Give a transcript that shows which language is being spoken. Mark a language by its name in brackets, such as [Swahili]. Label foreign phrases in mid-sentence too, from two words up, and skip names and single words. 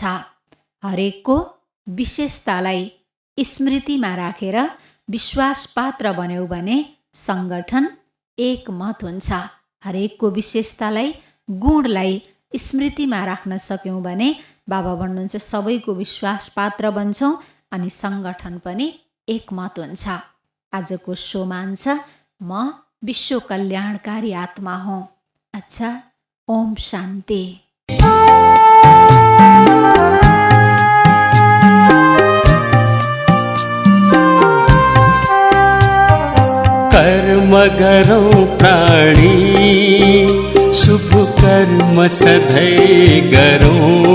[Nepali] हरेकको विशेषतालाई स्मृतिमा राखेर विश्वास पात्र बन्यौ भने सङ्गठन एकमत हुन्छ। हरेकको विशेषतालाई, गुणलाई स्मृतिमा राख्न सक्यौँ भने बाबा भन्नुहुन्छ सबैको विश्वास पात्र बन्छौँ अनि सङ्गठन पनि एकमत हुन्छ। आजको सोमान छ म विश्व कल्याणकारी आत्मा हूँ। अच्छा, ओम शान्ति। कर्म गरौँ प्राणी शुभ कर्म सधैँ गरौँ।